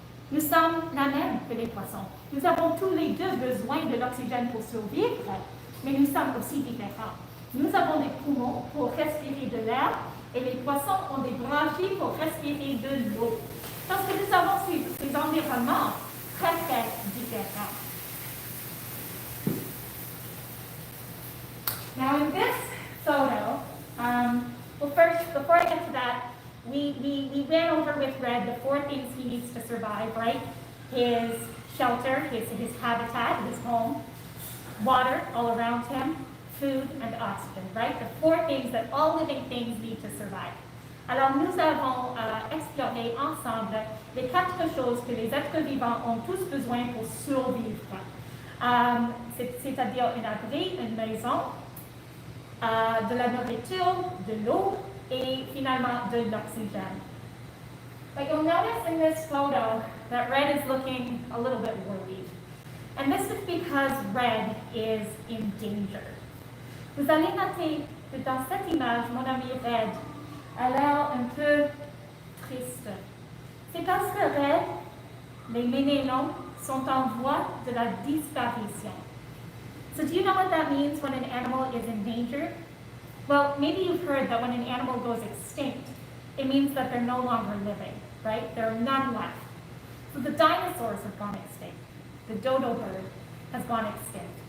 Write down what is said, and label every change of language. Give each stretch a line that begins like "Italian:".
French: Nous sommes la même que les poissons. Nous avons tous les deux besoin de l'oxygène pour survivre, mais nous sommes aussi différents. Nous avons des poumons pour respirer de l'air et les poissons ont des branchies pour respirer de l'eau. Parce que nous avons ces environnements très, très différents.
English: Now in this photo, well first, before I get to that, we ran over with Red the 4 things he needs to survive, right? His shelter, his habitat, his home, water all around him, food, and oxygen, right? The 4 things that all living things need to survive.
French: Alors nous avons exploré ensemble les 4 choses que les êtres vivants ont tous besoin pour survivre. C'est-à-dire un abri, une maison, de la nourriture, de l'eau, et finalement de l'oxygène.
English: But you'll notice in this photo that Red is looking a little bit worried. And this is because Red is in danger.
French: Vous allez noter que dans cette image, mon ami Red a l'air un peu triste. C'est parce que Red, les ménélons, sont en voie de la disparition.
English: So do you know what that means when an animal is endangered? Well, maybe you've heard that when an animal goes extinct, it means that they're no longer living, right? There are none left. So the dinosaurs have gone extinct. The dodo bird has gone extinct.